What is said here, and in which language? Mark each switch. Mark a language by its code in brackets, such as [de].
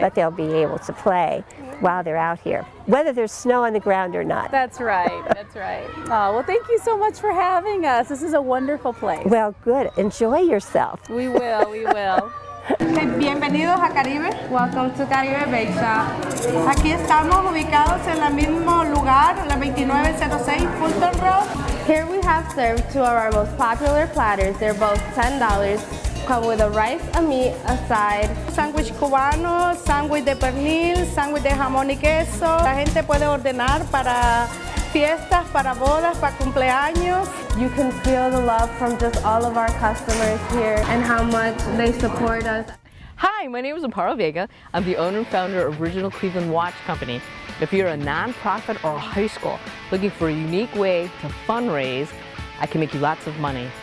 [en] but they'll be able to play while they're out here, whether there's snow on the ground or not. That's right, that's right. Oh, well, thank you so much for having us. This is a wonderful place. Well, good. Enjoy yourself. We will, we will. [es] Bienvenidos a Caribe. [en] Welcome to Caribe Bake Shop. [es] Aquí estamos ubicados en el mismo lugar, la 2906 Fulton Road. [en] Here we have served two of our most popular platters. They're both $10. Come with a rice, a meat, a side. [es] Sándwich cubano, sándwich de pernil, sándwich de jamón y queso. La gente puede ordenar para fiestas, para bodas, para cumpleaños. [en] You can feel the love from just all of our customers here and how much they support us. Hi, my name is Amparo Vega. I'm the owner and founder of Original Cleveland Watch Company. If you're a nonprofit or a high school looking for a unique way to fundraise, I can make you lots of money.